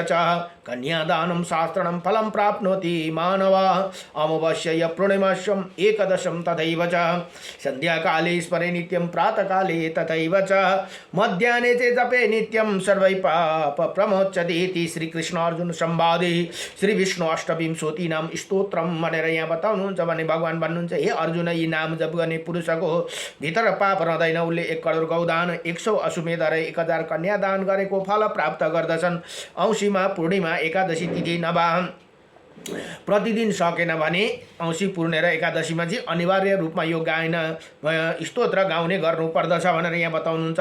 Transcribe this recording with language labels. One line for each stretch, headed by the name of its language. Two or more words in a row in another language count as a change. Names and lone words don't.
Sanskrit: च कन्यादानं शास्त्रं फलं प्राप्नोति मानवा अमावास्या य पूर्णिमास्यम् एकदशं तथैव च सन्ध्याकाले स्मरे नित्यं प्रातःकाले तथैव च मध्याह्ने च जपे नित्यं सर्वै पाप प्रमोच्यते इति श्री कृष्ण अर्जुन संवादे श्री विष्णु अष्टविंशति नाम स्तोत्रम
Nepali: भनेर यहाँ बताउनुहुन्छ भने भगवान भन्नुहुन्छ, हे अर्जुन, यी नाम जप गर्ने पुरुषको भित्र पाप रहँदैन। उसले 1 करोड गौदान, 100 अश्वमेध र 1000 कन्यादान गरेको फल प्राप्त गर्दछन्। औँसीमा पूर्णिमा एकादशी तिथि नभा प्रतिदिन सकेन भने औँसी पूर्णे र एकादशीमा चाहिँ अनिवार्य रूपमा यो गायन स्तोत्र गाउने गर्नुपर्दछ भनेर यहाँ बताउनुहुन्छ।